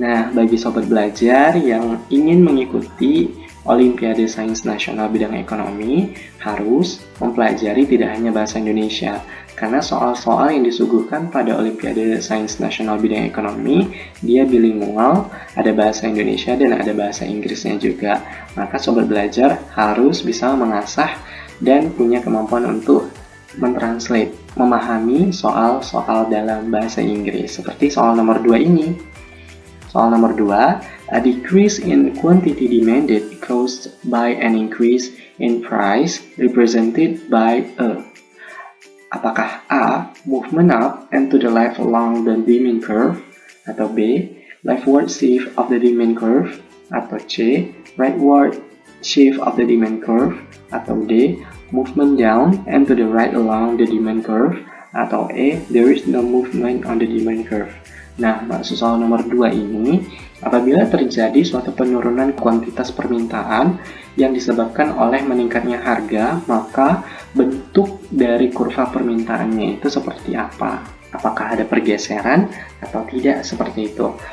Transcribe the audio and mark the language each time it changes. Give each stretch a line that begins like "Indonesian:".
Indonesian: Nah, bagi sobat belajar yang ingin mengikuti Olimpiade Sains Nasional bidang ekonomi, harus mempelajari tidak hanya bahasa Indonesia, karena soal-soal yang disuguhkan pada Olimpiade Sains Nasional bidang ekonomi, dia bilingual, ada bahasa Indonesia dan ada bahasa Inggrisnya juga. Maka sobat belajar harus bisa mengasah dan punya kemampuan untuk mentranslate, memahami soal-soal dalam bahasa Inggris, seperti soal nomor 2 ini. Soal nomor 2,
English: a decrease in quantity demanded caused by an increase in price represented by a. Apakah A. Movement up and to the left along the demand curve, atau B. Leftward shift of the demand curve, atau C. Rightward shift of the demand curve, atau D. Movement down and to the right along the demand curve, atau E. There is no movement on the demand curve.
Indonesian: Nah, maksud soal nomor 2 ini, apabila terjadi suatu penurunan kuantitas permintaan yang disebabkan oleh meningkatnya harga, maka bentuk dari kurva permintaannya itu seperti apa? Apakah ada pergeseran atau tidak seperti itu?